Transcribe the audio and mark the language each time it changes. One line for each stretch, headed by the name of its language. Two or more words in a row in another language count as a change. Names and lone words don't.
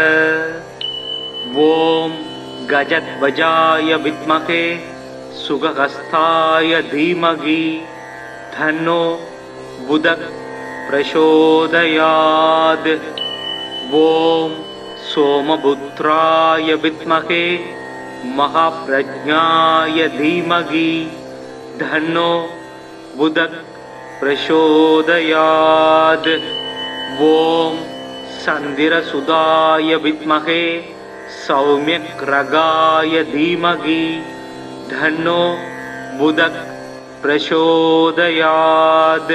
Sanskrit: ओम् गजध्वजाय विद्महे शुकहस्ताय धीमहि तन्नो बुधः प्रचोदयात्. ஓம் सोमपुत्राय विद्महे महाप्रज्ञाय धीमहि धन्नो बुधः प्रचोदयात्। ओम सन्धिरसुदाय विद्महे सौम्यग्रगाय धीमहि धन्नो बुधः प्रचोदयात्।